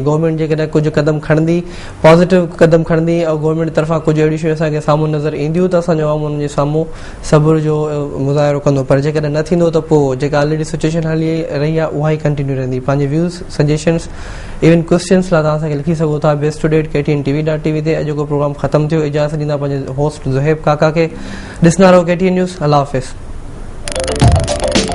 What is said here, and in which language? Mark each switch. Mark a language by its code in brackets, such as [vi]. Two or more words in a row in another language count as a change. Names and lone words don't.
[sd] गवर्नमेंट जेकॾहिं कुझु क़दम खणंदी, पॉज़िटिव क़दम खणंदी ऐं गवर्नमेंट तरफ़ां कुझु अहिड़ियूं शयूं असांखे साम्हूं नज़र ईंदियूं त असांजो आवाम उन्हनि जे साम्हूं सब्र जो मुज़ाहिरो कंदो. पर जेकॾहिं न थींदो त पोइ जेका [en] already situation [sd] हली रही आहे उहा ई कंटिन्यू रहंदी. पंहिंजे [en] views, suggestions, even questions [sd] लाइ तव्हां असांखे लिखी सघो था best2date@ktntv.tv ते. अॼु को प्रोग्राम ख़तमु थियो. इजाज़त ॾींदा पंहिंजे होस्ट ज़ुहैब काका खे. ॾिसंदा रहो KTN न्यूज़. अल्लाह हाफ़िज़.